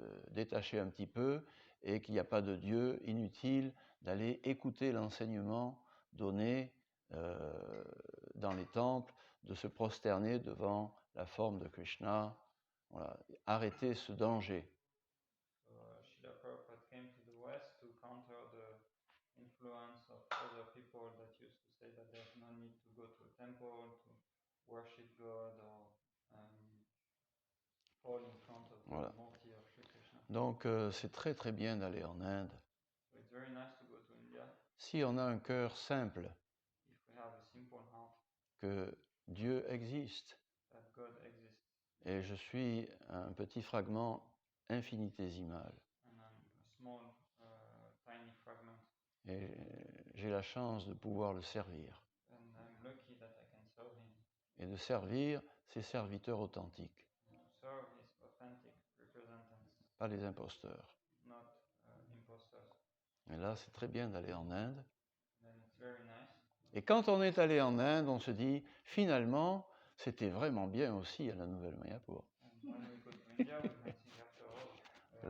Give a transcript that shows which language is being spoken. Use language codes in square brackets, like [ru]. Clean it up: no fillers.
[fr] détacher un petit peu, et qu'il n'y a pas de Dieu, inutile d'aller écouter l'enseignement donné dans les temples, de se prosterner devant la forme de Krishna. Voilà, arrêter ce danger. [en] So Srila Prabhupada came to the West to counter the influence of other people that used to say that there's no need to go to a temple to worship God or fall in front of [fr] Voilà. [en] the Murti of Sri Krishna. [fr] Donc c'est très très bien d'aller en Inde. [en] So it's very nice to go to India [fr] Si on a un cœur simple, [en] if we have a simple heart [fr] que Dieu existe, [en] that God exists [fr] et je suis un petit fragment infinitésimal, [en] and I'm a small, tiny fragment, [fr] et j'ai la chance de pouvoir le servir, [en] and I'm lucky that I can serve Him. [fr] et de servir ses serviteurs authentiques, [en] And to serve His authentic representatives, [fr] pas les imposteurs. [en] not imposters. [fr] Et là, c'est très bien d'aller en Inde. [en] Then it's very nice. [fr] Et quand on est allé en Inde, on se dit, finalement, c'était vraiment bien aussi à la Nouvelle Mayapur. [en] And when we go to India, we can think after all.